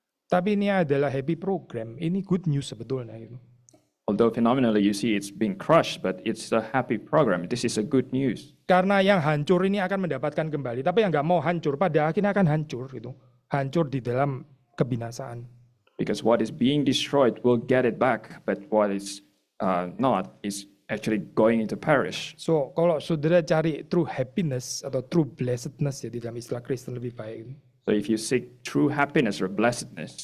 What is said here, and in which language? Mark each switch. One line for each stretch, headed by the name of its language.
Indonesian: Tapi ini adalah
English: happy program.
Indonesian: Ini
English: good news
Indonesian: sebetulnya. Gitu.
English: Although phenomenally you see it's being crushed, but it's a happy program. This is a good news.
Indonesian: Karena yang hancur ini akan mendapatkan kembali. Tapi yang nggak mau hancur, pada akhirnya akan hancur. Gitu. Hancur di dalam kebinasaan.
English: Because what is being destroyed will get it back, but what is not is actually going into perish.
Indonesian: So kalau saudara cari
English: true happiness
Indonesian: atau
English: true blessedness
Indonesian: ya di dalam istilah Kristen lebih baik.
English: So if you seek true happiness or blessedness,